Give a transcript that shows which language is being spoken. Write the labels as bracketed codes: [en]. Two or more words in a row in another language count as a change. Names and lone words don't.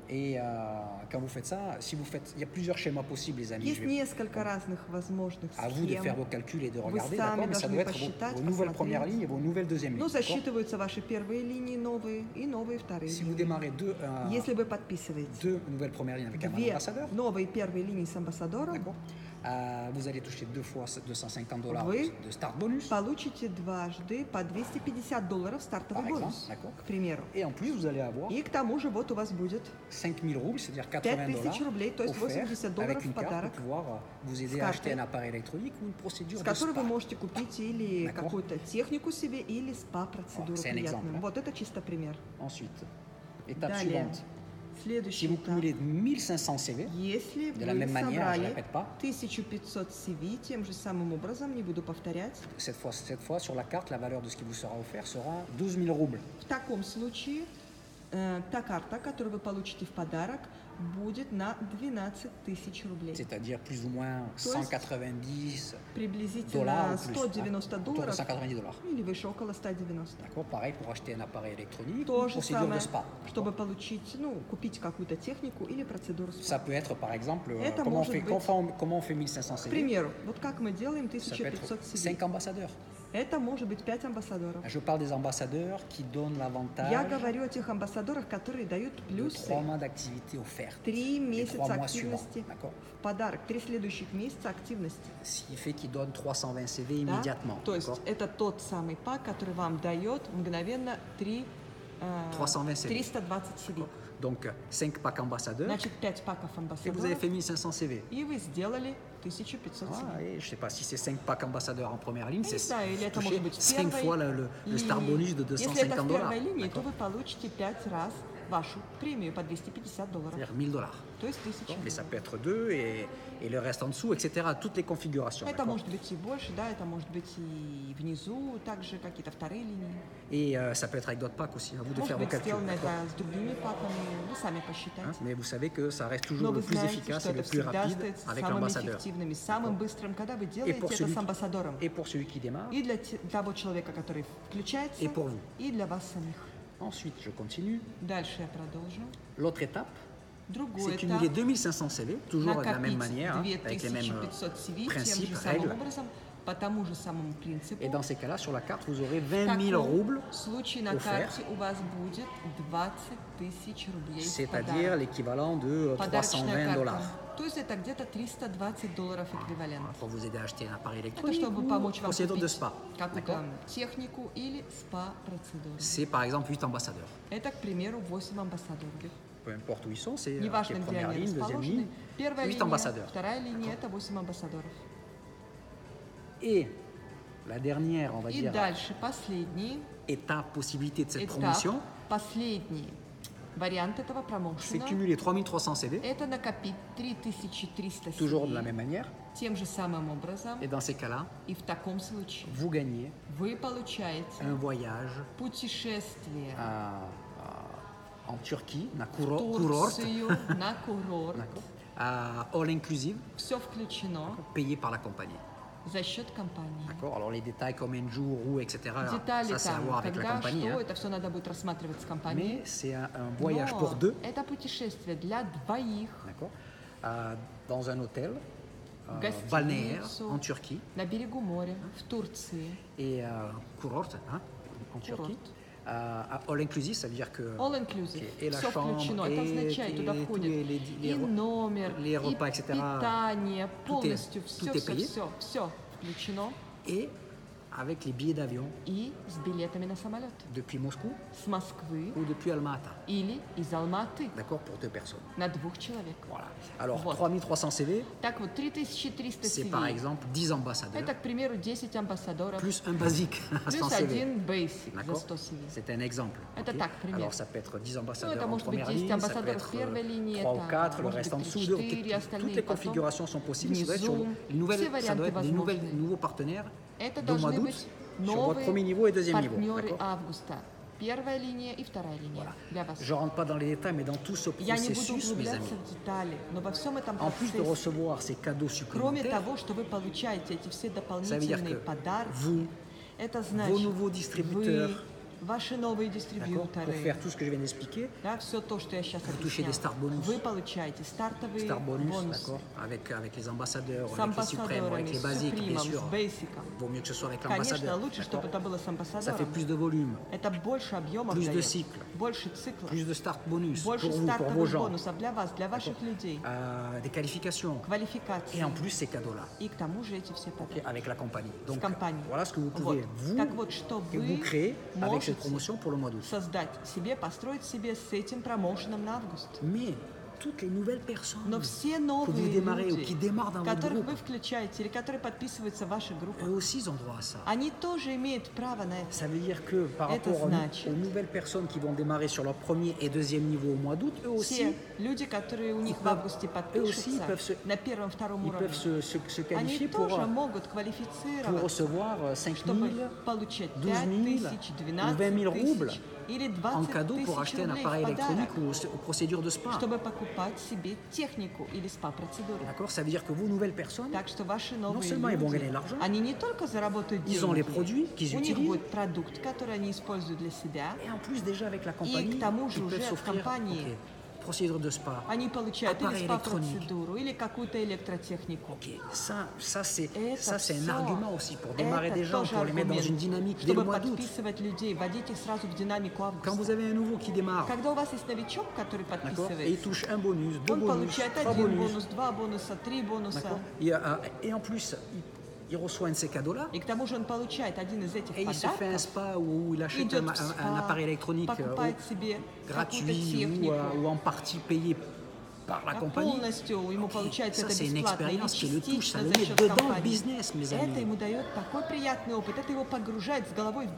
[fr] Et quand vous faites ça, si vous faites, il y a plusieurs schémas possibles, les amis. [ru] Есть несколько разных возможных [fr] À vous de faire vos [ru] схем. [fr] calculs et de [ru] Вы [fr] regarder, [ru] сами [fr] d'accord, mais ça [ru] должны [fr] doit être [ru] посчитать, [fr] vos nouvelles [ru] посмотреть. [fr] premières lignes et vos nouvelles deuxièmes lignes. [ru] Ну, [fr] d'accord. [ru] засчитываются ваши первые линии новые и новые вторые [fr] Si vous [ru] линии. [fr] démarrez [ru] Если вы подписываете [fr] deux nouvelles premières lignes avec un [ru] две [fr] ambassadeur, [ru] новые первые линии с амбассадором, [fr] d'accord, vous allez toucher 2 fois $250 [ru] Вы [fr] de [en] start bonus. [ru] получите дважды по $250 стартовый [fr] Par exemple, [ru] бонус, [fr] d'accord. [ru] к примеру. [fr] Et en plus, vous allez avoir [ru] И к тому же вот у вас будет [fr] 5000 roubles, c'est-à-dire [ru] 5000 [fr] $80 [ru] рублей, то есть [fr] offerts [ru] $80 [fr] avec une [ru] в [fr] carte [ru] подарок, [fr] pour pouvoir vous aider [ru] С [fr] à acheter [ru] картой, [fr] un appareil électronique ou une procédure [ru] с [fr] de [ru] которой вы [fr] spa. [ru] можете купить или [fr] D'accord. [ru] какую-то технику себе, или спа-процедуру [fr] C'est un [ru] приятную. [fr] exemple, hein. [ru] Вот это чисто пример. [fr] Ensuite, étape [ru] Далее, [fr] suivante. Si [ru] следующий [fr] vous [ru] этап. [fr] cumulez 1500 CV, [ru] Если [fr] de la [ru] вы [fr] même manière, je ne [ru] собрали [fr] répète pas, [ru] 1500 CV, тем же самым образом, не буду повторять, [fr] cette fois, sur la carte, la valeur de ce qui vous sera offert sera 12 000 roubles. [ru] в таком случае та карта, которую вы получите в подарок, будет на 12 тысяч рублей. [fr] C'est-à-dire plus ou moins [ru] То есть [fr] 190 [ru] Приблизительно [fr] dollars ou plus. [ru] 190 [fr] Autour de [ru] долларов [fr] 190 dollars. [ru] или выше, около 190. [fr] D'accord. Pareil pour acheter un appareil électronique ou [ru] То [fr] une [ru] же [fr] procédure [ru] самое, [fr] de spa. [ru] чтобы получить, купить какую-то технику или процедуру [fr] Ça [ru] спа. [fr] peut être par exemple, [ru] Это [fr] comment, on [ru] может [fr] fait, [ru] быть- [fr] comment on fait 1500 [ru] К [fr] CV. [ru] примеру, вот как мы делаем [fr] Ça peut être [ru] 1500 CV. [fr] 5 ambassadeurs. [ru] Это может быть 5 амбассадоров. [fr] Je parle des ambassadeurs qui donnent l'avantage [ru] Я говорю о тех амбассадорах, которые дают [fr] de [ru] плюсы [fr] 3 mois d'activité offerte. [ru] 3 [fr] Les 3 [ru] месяца [fr] mois suivants. [ru] активности [fr] D'accord. [ru] в подарок, 3 следующих месяца активности. [fr] Ce qui fait qu'ils donnent 320 CV [ru] Да? [fr] immédiatement. [ru] То есть [fr] d'accord. [ru] это тот самый пак, который вам дает мгновенно 320 CV. [fr] 320 CV. Donc 5 packs ambassadeurs [ru] Значит, 5 паков [fr] et vous avez [ru] амбассадоров, [fr] fait 1500 CV. [ru] и вы сделали 1500 CV. [fr] Ah, et je ne sais pas si c'est 5 packs ambassadeurs en première ligne, [ru] Я не [fr] c'est [ru] знаю, или это [fr] toucher [ru] может быть в [fr] 5 fois [ru] первой [fr] le [en] star bonus [fr] de [ru] линии. Если это в [fr] 250 dollars. [ru] первой линии, то [fr] D'accord. [ru] вы получите 5 раз вашу премию по 250 долларов. [fr] C'est-à-dire 1000 dollars. [ru] То есть 1000 [fr] Mais ça [ru] долларов. [fr] peut être 2 et le reste en dessous, etc. Toutes les configurations. [ru] Это [fr] d'accord. [ru] может быть и больше, да, это может быть и внизу, также какие-то вторые линии. [fr] Et ça peut être avec d'autres packs aussi, à vous de [ru] Может [fr] faire vos [ru] быть [fr] calculs. [ru] сделано [fr] d'accord. [ru] это с другими паками, вы сами [fr] Hein, [ru] посчитайте. [fr] Mais vous savez que ça reste [ru] Но [fr] toujours [ru] вы [fr] le plus [ru] знаете, [fr] efficace [ru] что [fr] et le [ru] это [fr] plus [ru] всегда [fr] rapide [ru] остается [fr] avec [ru] самым [fr] l'ambassadeur. [ru] эффективным и самым быстрым, когда вы [fr] Et [ru] делаете [fr] pour, [ru] это [fr] celui [ru] с амбассадором. [fr] et pour celui qui démarre. [ru] И для того человека, который включается, [fr] Et pour vous. [ru] и для вас самих. [fr] Ensuite, je continue. [ru] Дальше я продолжу. [fr] L'autre étape, [ru] Другой [fr] c'est [ru] этап. [fr] cumuler 2500 CV, toujours de la même [ru] Накопить [fr] manière, hein, avec les mêmes [ru] 2500 CV тем [fr] principes, [ru] же самым [fr] règles. [ru] образом, по тому же самому принципу. [fr] Et dans ces cas-là, sur la carte, vous aurez [ru] В [fr] 20 000 [ru] таком [fr] roubles, [ru] случае на [fr] offerts. [ru] карте у вас будет 20 тысяч рублей в [fr] c'est-à-dire [ru] подарок. [fr] l'équivalent de [ru] Подарочная [fr] 320 [ru] карта. [fr] dollars. [ru] То есть это где-то $320 эквивалент. [fr] Pour vous aider à acheter un appareil [ru] Это [fr] électronique [ru] чтобы [fr] ou [ru] помочь вам [fr] procédure de [ru] купить [fr] spa. [ru] какую-то [fr] D'accord. [ru] технику или спа-процедуру. [fr] C'est par exemple 8 ambassadeurs. [ru] Это, к примеру, 8 амбассадоров. [fr] Peu importe où ils sont, c'est [ru] Неважно, [fr] les [ru] где [fr] premières [ru] они [fr] lignes, deuxième [ru] расположены. [fr] ligne, [ru] Первая [fr] 8 [ru] линия, [fr] ambassadeurs. [ru] вторая линия – это 8 амбассадоров. [fr] Et la dernière, on va [ru] И [fr] dire, [ru] дальше последний [fr] étape, possibilité de cette [ru] этап, [fr] promotion, [ru] последний вариант этого [fr] c'est [ru] промоушена [fr] cumuler 3300 CV, [ru] – это накопить 3300 [fr] toujours de la [ru] CV [fr] même manière. [ru] тем же самым образом. [fr] Et dans ces cas-là, [ru] И в таком случае [fr] vous gagnez [ru] вы получаете [fr] un voyage [ru] путешествие [fr] en Turquie, [ru] na в Kurort, Турцию на курорт. [en] all inclusive, [ru] Все включено [fr] payé par la compagnie. [ru] за счет компании. [fr] D'accord. Alors les détails combien de jours, où, etc. [ru] Детали [fr] Ça c'est à [ru] там, [fr] voir avec la [ru] когда, [fr] compagnie. [ru] что, [fr] hein. [ru] это все надо будет рассматривать с компанией. [fr] Mais c'est un voyage [ru] Но [fr] pour deux, [ru] это путешествие для двоих [fr] d'accord, dans un hôtel [ru] Гостиницу. [fr] balnéaire en Turquie [ru] на берегу моря в Турции. [fr] et Kurort, hein, en Turquie. [ru] Курорт. [en] All inclusive, [fr] ça veut dire que [en] All inclusive. [fr] et la [ru] Все [fr] chambre, [ru] включено. Это означает, туда [fr] tous [ru] входит [fr] les [ru] и номер, [fr] les repas, [ru] и [fr] etc. [ru] питание, [fr] Tout est- [ru] полностью [fr] tout [ru] все, [fr] est [ru] все, [fr] payé. [ru] все включено. [fr] et avec les billets d'avion [ru] И с билетами на самолет. [fr] depuis Moscou [ru] С Москвы [fr] ou depuis Alma-Ata, [ru] или из Алматы [fr] d'accord, pour deux personnes. [ru] на 2 человек. [fr] Voilà. Alors [ru] Вот. [fr] 3300 CV, [ru] Так вот, 3300 [fr] c'est [ru] CV. [fr] par exemple 10 ambassadeurs [ru] Это, к примеру, 10 амбассадоров. [fr] plus un basique à 100 [ru] Плюс [fr] CV. [ru] один basic за [fr] D'accord. [ru] 100 CV. [fr] C'est un exemple. [ru] Это [fr] ok. [ru] так, пример. [fr] Alors ça peut être 10 [ru] Ну, [fr] ambassadeurs [ru] это [fr] en [ru] может быть [fr] première [ru] 10 [fr] ligne, ça peut [ru] амбассадоров [fr] être [ru] в первой линии, [fr] 3 ou [ru] это [fr] 4, le [ru] может [fr] reste en [ru] быть [fr] dessous. [ru] 4, [fr] Donc, toutes [ru] остальные [fr] les [ru] потом. [fr] configurations sont possibles. Ça doit être sur [ru] Внизу. [fr] les nouvelles, [ru] Все [fr] ça doit [ru] варианты [fr] être des [ru] возможны. [fr] nouveaux partenaires [ru] Это [fr] du mois [ru] должны [fr] d'août [ru] быть [fr] sur votre premier [ru] новые [fr] niveau et deuxième niveau. [ru] партнеры [fr] d'accord. [ru] августа. Первая линия и вторая линия для вас. [fr] Je ne rentre pas dans les détails, mais dans tout ce [ru] Я не буду [fr] processus, mes [ru] углубляться [fr] amis, [ru] в детали, но во всем этом [fr] en plus de [ru] процессе, [fr] recevoir ces cadeaux [ru] кроме [fr] supplémentaires, [ru] того, что вы получаете эти все [fr] ça veut dire [ru] дополнительные [fr] que [ru] подарки, [fr] vous, [ru] это [fr] vos [ru] значит, [fr] nouveaux distributeurs, [ru] вы, ваши новые [fr] d'accord, [ru] дистрибьюторы, [fr] pour faire tout ce que je viens d'expliquer, [ru] да, все то, что я сейчас [fr] Vous touchez [ru] объясняю, [fr] des [en] start bonus. [ru] вы получаете стартовые [en] Star Bonus, [ru] бонусы [fr] d'accord, avec les ambassadeurs, [ru] с [fr] avec les suprêmes, [ru] амбассадорами, [fr] avec les [ru] с [fr] basiques, bien [ru] Супримом, [fr] sûr. [ru] с Бейсиком. [fr] Vaut mieux que ce soit avec [ru] Конечно, [fr] l'ambassadeur. [ru] лучше, чтобы это было с [fr] Ça fait [ru] амбассадором. [fr] plus de volume, [ru] Это больше объемов [fr] plus de [ru] дает, [fr] cycles, [ru] больше циклов, [fr] plus de [en] start bonus [fr] pour [ru] больше [fr] vous, pour vos [ru] стартовых [fr] gens, [ru] бонусов для вас, для ваших людей, [fr] des qualifications, [ru] квалификации. [fr] et en plus ces cadeaux-là, [ru] И к тому же эти все подарки. [fr] avec la compagnie. [ru] С [fr] Donc [ru] компанией. [fr] voilà ce que vous [ru] Вот. [fr] pouvez, vous, [ru] Так вот, что [fr] que vous [ru] вы [fr] créez avec cette [ru] можете [fr] promotion pour le mois d'août. [ru] создать себе, построить себе с этим промоушеном на август. [fr] Mais toutes les nouvelles personnes [ru] Но все [fr] que vous [ru] новые [fr] démarrez ou [ru] люди, [fr] qui démarrent dans votre [ru] которых [fr] groupe, [ru] вы включаете или которые подписываются в ваши группы, [fr] eux aussi ils ont droit à ça. [ru] они тоже имеют право на это. [fr] Ça veut dire que par [ru] Это [fr] rapport [ru] значит- [fr] aux nouvelles personnes qui vont démarrer sur leur premier et deuxième niveau au mois d'août, eux aussi, [ru] Все люди, которые у них в [fr] peuvent- [ru] августе [fr] eux aussi [ru] подпишутся [fr] peuvent se- [ru] на первом-втором [fr] ils [ru] уровне, [fr] peuvent se [ru] они [fr] qualifier [ru] тоже [fr] pour [ru] могут [fr] pour [ru] квалифицироваться, [fr] recevoir 5 [ru] чтобы [fr] 000 [ru] получать [fr] 12 000 [ru] 5000, [fr] ou [ru] 12 [fr] 20 000 roubles [ru] тысяч или [fr] en [ru] 20 [fr] cadeau pour [ru] тысяч [fr] acheter un [ru] рублей [fr] appareil [ru] в [fr] électronique [ru] подарок, [fr] ou aux procédures de spa. [ru] чтобы покупать себе технику или СПА-процедуру. [fr] D'accord? Ça veut dire que vos nouvelles personnes, [ru] Так что ваши новые [fr] seulement ils vont [ru] люди, [fr] gagner de l'argent, [ru] они не только заработают [fr] ils ont les [ru] деньги, [fr] produits qu'ils [ru] у них [fr] utilisent, [ru] будет продукт, который они используют для себя, [fr] et en plus déjà avec la [ru] и [fr] compagnie, [ru] к тому же [fr] ils [ru] уже [fr] peuvent [ru] в [fr] s'offrir [ru] компании [fr] procédure de spa. [ru] они получают или [fr] Appareil électronique. [ru] СПА-процедуру, или какую-то электротехнику. [fr] Ok, ça c'est [ru] Это [fr] un [ru] всё. [fr] argument aussi pour démarrer [ru] Это [fr] des gens, [ru] тоже [fr] pour les mettre dans [ru] аргумент, [fr] une dynamique dès le [ru] чтобы [fr] mois d'août. [ru] подписывать людей, вводить их сразу в динамику [fr] Quand [ru] августа. [fr] vous avez un nouveau qui démarre, [ru] Когда у вас есть новичок, который [fr] d'accord, et il [ru] подписывается, [fr] touche un bonus, deux [ru] он [fr] bonus, [ru] получает [fr] trois [ru] один [fr] bonus, [ru] бонус, два бонуса, три бонуса. [fr] d'accord, et en plus il reçoit un de ces cadeaux-là, [ru] И к тому же он получает один из этих [fr] et il se fait un [ru] подарков, [fr] spa où il achète [ru] идет в [fr] un [ru] спа, [fr] appareil électronique [ru] покупает себе какую-то [fr] gratuit [ru] технику, [fr] ou en partie payé par la [ru] а [fr] compagnie. [ru] полностью ему получается [fr] Ça, [ru] это [fr] c'est une [ru] бесплатно или [fr] expérience qui le touche, ça [ru] частично [fr] le [ru] за [fr] met [ru] счет [fr] dedans le [ru] компании. [fr] business, mes [ru] Это [fr] amis. [ru] ему дает такой приятный опыт, это его погружает с головой в